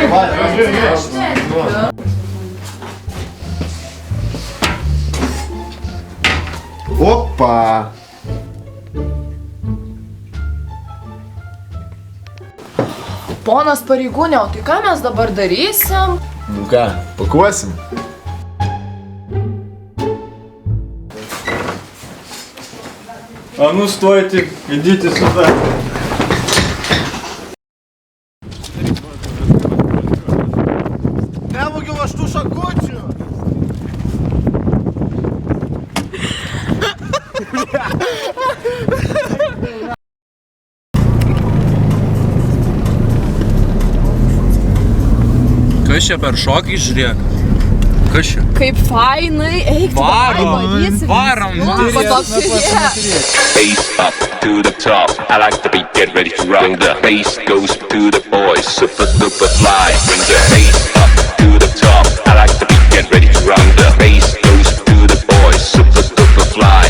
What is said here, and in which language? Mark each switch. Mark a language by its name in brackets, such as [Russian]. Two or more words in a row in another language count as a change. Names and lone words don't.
[Lithuanian] Opa! Ponas pareigūnė, o tai ką mes dabar darysim? Nu ką, pakuosim? [Russian] А ну стойте, идите сюда. [Lithuanian] Nevogiau aš tų šakučių! Kas čia per šokį, žiūrėk? Kas čia? Kaip fainai, eik, Varom! [English] Bass up to the top. I like the beat, get ready to rock. Bring the bass goes to the boys, super fly. Bring the bass up to the top. I like the beat, get ready to rock. The bass goes to the boys, super fly.